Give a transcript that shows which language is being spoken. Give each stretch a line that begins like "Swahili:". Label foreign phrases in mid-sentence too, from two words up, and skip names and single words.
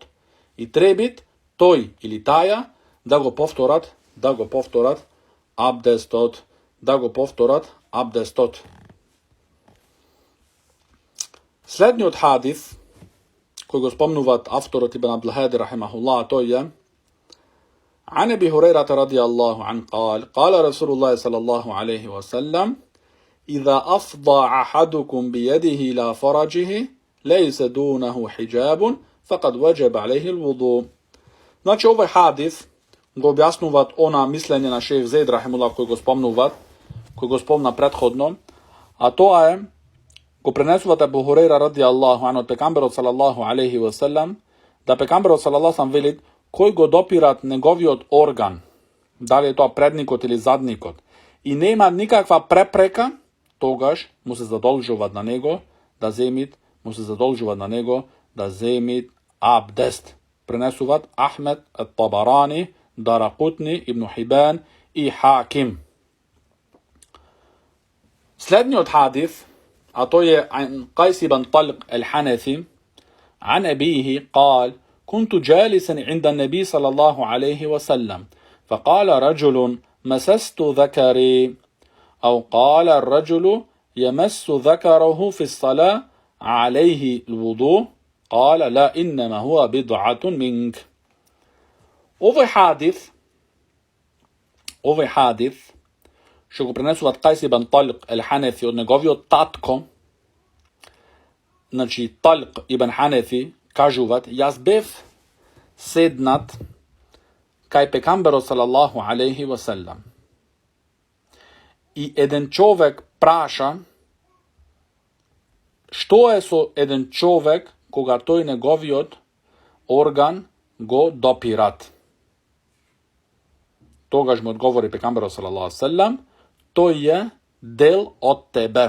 Macedonian: И требит тој или таја да го повторат абдестот. Следниот хадис, кој го спомнуваат авторот Ибн Абдул Хади рахимахуллах, тој е
Arabic: عن أبي هريرة رضي الله عنه قال: قال رسول الله صلى الله عليه وسلم: إذا أفضى أحدكم بيده إلى فرجه ليس دونه حجاب فقد وجب عليه الوضوء.
Macedonian: Значи, овој хадис го објаснуваат она мислење на Шејх Зейд рахимуллах кој го спомна предходно, а тоа е, го пренесуваат Абу Хурейра
Arabic: رضي الله عنه
Macedonian: од пекамберот
Arabic: صلى الله عليه وسلم,
Macedonian: да пекамберот
Arabic: صلى الله عليه وسلم
Macedonian: велит: кој го допират неговиот орган, дали е тоа предникот или задникот, и нема никаква препрека, тогаш му се задолжуваат на него да земит абдест. Пренесуваат Ахмед ат-Табарани, Даракутни, Ибн Хибан и Хаким. Следниот хадис, а тој е
Arabic: عن قيس بن طلق الحنفي عن أبيه قال: كنت جالسا عند النبي صلى الله عليه وسلم فقال رجل: مسست ذكري، أو قال الرجل: يمس ذكره في الصلاة عليه الوضوء؟ قال: لا، إنما هو بضعة منك.
Macedonian: Овој хадис што го пренесуваат Кајс ибн Талик ел-Ханефи од неговиот татко, значи Талик ибн Ханефи кажуваат: јас бев седнат кај пекамберот
Arabic: صلى الله عليه وسلم.
Macedonian: i еден човек праша што е со еден човек кога тој неговиот орган го допират. Тогаш му одговори пекамберот
Arabic: صلى الله عليه وسلم,
Macedonian: тој е дел од тебе.